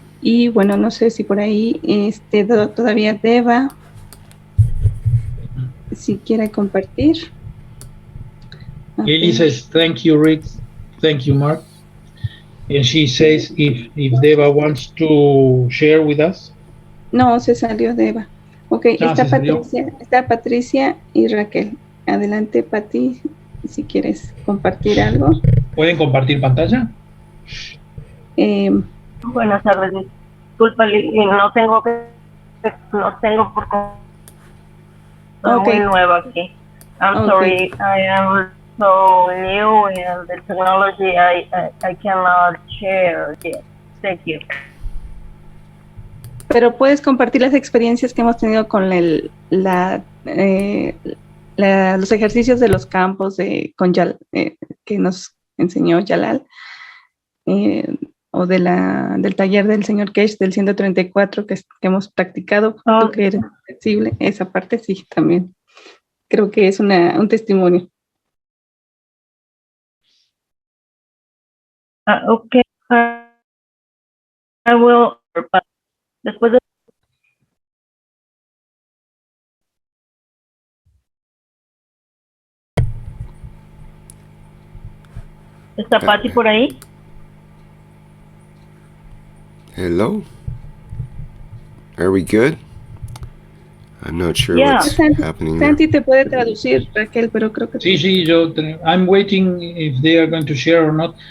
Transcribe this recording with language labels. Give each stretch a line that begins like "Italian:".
Spanish: Y bueno, no sé si por ahí todavía Deva, si quiere compartir.
English: Okay. Ellie says, thank you, Rick. Thank you, Mark. And she says if Deva wants to share with us.
Spanish: No, se salió Deva. Ok, está Patricia y Raquel. Adelante, Pati, si quieres compartir algo. ¿Pueden compartir pantalla? Buenas tardes. Disculpa, no tengo por muy nueva aquí.
English: I'm sorry, I am so new in the technology. I cannot share yet. Thank you.
Spanish: Pero puedes compartir las experiencias que hemos tenido con los ejercicios de los campos que nos enseñó Jalal, o del taller del señor Keshe del 134 que hemos practicado. Tú que eres flexible, esa parte sí, también. Creo que es un testimonio.
English: Okay. I will.
Spanish: Después de... ¿Está Pati por ahí?
English: Hello? Are we good? I'm not sure what's happening there.
Spanish: Santi te puede traducir, Raquel, pero creo que... Sí,
English: I'm waiting if they are going to share or not.